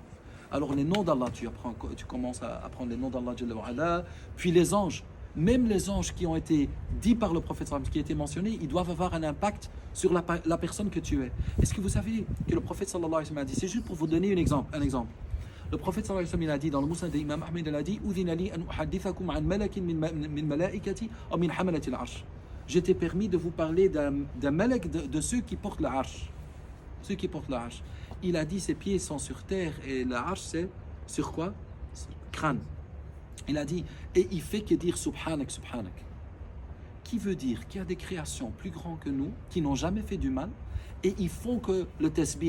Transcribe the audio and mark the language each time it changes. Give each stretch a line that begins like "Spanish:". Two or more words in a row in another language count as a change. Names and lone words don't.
French: Alors les noms d'Allah, tu commences à apprendre les noms d'Allah, puis les anges. Même les anges qui ont été dits par le prophète, qui ont été mentionnés, ils doivent avoir un impact sur la personne que tu es. Est-ce que vous savez que le prophète
Arabic: صلى الله عليه وسلم
French: a dit, c'est juste pour vous donner un exemple. Le prophète
Arabic: صلى الله عليه وسلم
French: il a dit dans le Musnad d'Imam Ahmed, il a dit
Arabic: أذن لي أن أحدثكم عن ملك من ملائكة
French: ou
Arabic: من حملة العرش.
French: J'étais permis de vous parler d'un malak de ceux qui portent l'arsh. Ceux qui portent l'arsh. Il a dit ses pieds sont sur terre et l'arsh c'est sur quoi? Sur le crâne. Il a dit, et il fait que dire
Arabic: سبحانك سبحانك.
French: Qui veut dire qu'il y a des créations plus grandes que nous, qui n'ont jamais fait du mal, Et ils font que le tasbih.